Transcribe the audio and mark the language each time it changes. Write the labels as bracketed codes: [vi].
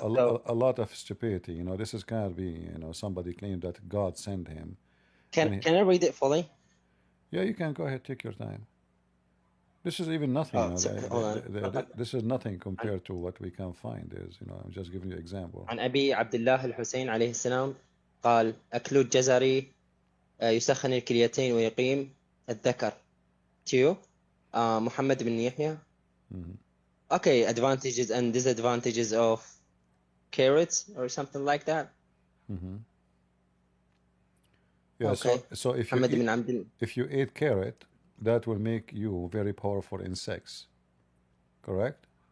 [en] a lot of stupidity. This is kind of be, somebody claimed that God sent him. Can I read it fully? Yeah, you can go ahead, take your time. This is even nothing. Oh, hold on. This is nothing compared to what we can find. I'm just giving you an example. [ar] عن أبي عبد الله الحسين عليه السلام قال أكل الجزر يسخن الكليتين ويقيم الذكر. [en] To Muhammad bin Yahya. Okay, advantages and disadvantages of carrots or something like that. Yeah. Okay. So if you eat carrot, that will make you very powerful in sex. Correct?